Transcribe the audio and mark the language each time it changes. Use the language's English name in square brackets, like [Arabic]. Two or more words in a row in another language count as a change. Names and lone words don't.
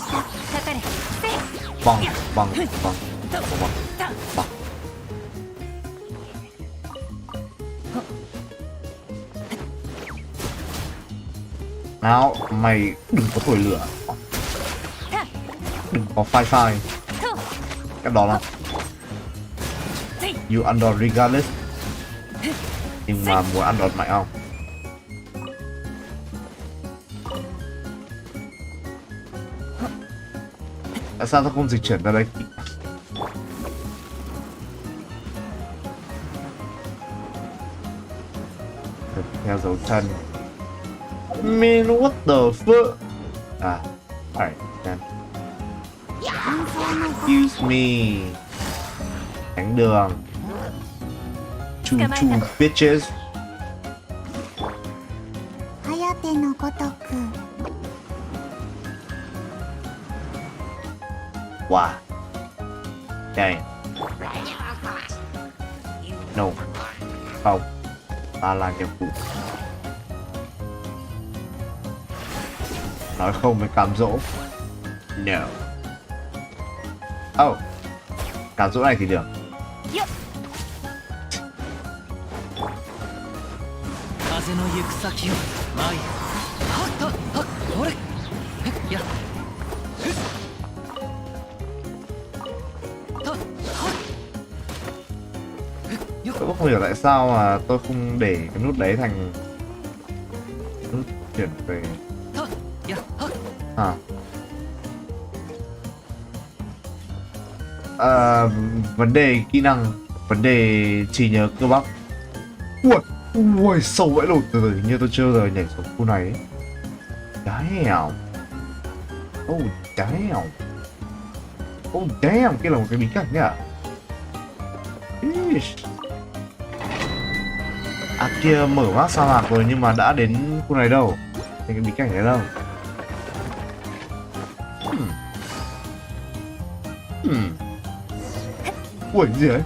[Vietnamese] Vâng, vâng, vâng, vâng, vâng. Nào, mày đừng có thổi lửa. Đừng có phai phai. Cái đó là [English] you under regardless. [Vietnamese] Nhưng mà muốn ăn đòn mạnh không? Tại sao tao không dịch chuyển ra đây? Theo dấu chân. [English] Man, what the fuck? À, alright, then. Excuse me. [Vietnamese] Tránh đường. [English] Choo choo bitches. [Japanese] 颯のごとく [English] Wow. Dang. No. [Vietnamese] Không. Ta là nhiệm vụ. Nói không với cám dỗ. [English] No. Oh. [Vietnamese] Cám dỗ này thì được. [Japanese] 風の行く先を前へ。はっはっはっ、ほれ。やっ。 [Vietnamese] Tôi cũng không hiểu tại sao mà tôi không để cái nút đấy thành nút chuyển về. Vấn đề kỹ năng, vấn đề trí nhớ cơ bắp. Ui, sâu vãi lột, từ từ như tôi chưa bao giờ nhảy xuống khu này ấy. [English] Damn. Oh damn. Oh damn, [Vietnamese] kia là một cái bí cảnh nhá. À kia mở map sa mạc rồi nhưng mà đã đến khu này đâu. Thì cái bí cảnh này đâu. Ui gì đấy.